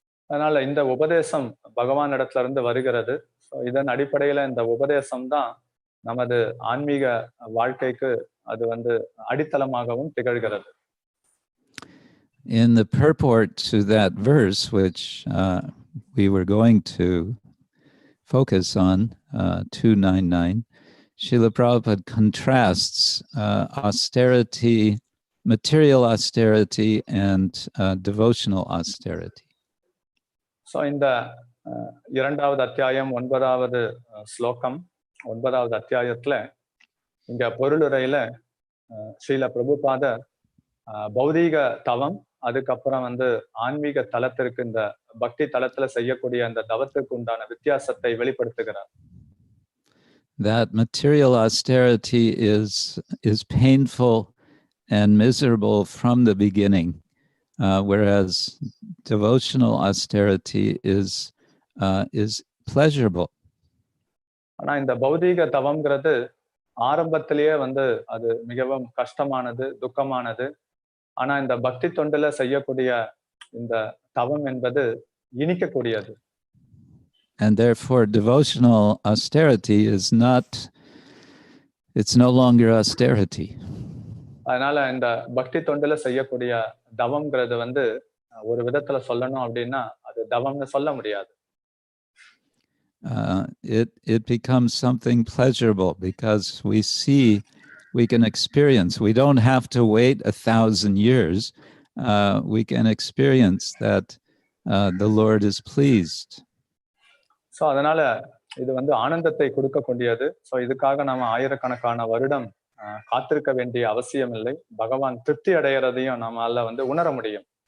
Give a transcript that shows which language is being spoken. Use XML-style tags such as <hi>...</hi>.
<ta>அதனால இந்த உபதேசம் பகவான் இடத்துல இருந்து வருகிறது. இதன் அடிப்படையில இந்த உபதேசம் தான் நமது ஆன்மீக வாழ்க்கைக்கு அது வந்து அடித்தளமாகவும் திகழ்கிறது.</ta> <en>In the purport to that verse, which we were going to focus on, 299, Srila Prabhupada contrasts austerity, material austerity, and devotional austerity.</en> <ta>So இந்த இரண்டாவது அத்தியாயம் 9வது ஸ்லோகம் 9வது அத்தியாயத்துல இங்க பொருளுரையில ஸ்ரீல பிரபுபாதர் பௌதீக தவம், அதுக்கப்புறம் வந்து ஆன்மீக தலத்திற்கு இந்த பக்தி தலத்துல செய்யக்கூடிய அந்த தவத்துக்கு உண்டான வித்தியாசத்தை வெளிப்படுத்துகிறார்.</ta> <en>That material austerity is painful and miserable from the beginning, whereas devotional austerity is pleasurable.</en> <ta>ஆனா இந்த பௌதீக தவம்ங்கிறது ஆரம்பத்திலேயே வந்து அது மிகவும் கஷ்டமானது, துக்கமானது. ஆனா இந்த பக்தி தொண்டுல செய்யக்கூடிய இந்த தவம் என்பது இனிக்கக்கூடியது.</ta> <en>And therefore devotional austerity it's no longer austerity.</en> <ta>அதனால இந்த பக்தி தொண்டுல செய்யக்கூடிய தவம்ங்கிறது வந்து ஒரு விதத்துல சொல்லணும் அப்படின்னா அது தவம்னு சொல்ல முடியாது.</ta> <en>it becomes something pleasurable because we can experience. We don't have to wait 1,000 years. We can experience that the Lord is pleased.</en> <ta>So அதனால இது வந்து ஆனந்தத்தை கொடுக்கக்கூடியது. ஸோ இதுக்காக நாம ஆயிரக்கணக்கான வருடம் காத்திருக்க வேண்டிய அவசியம் இல்லை. பகவான் திருப்தி அடைகிறதையும் நம்மால வந்து உணர முடியும்.</ta>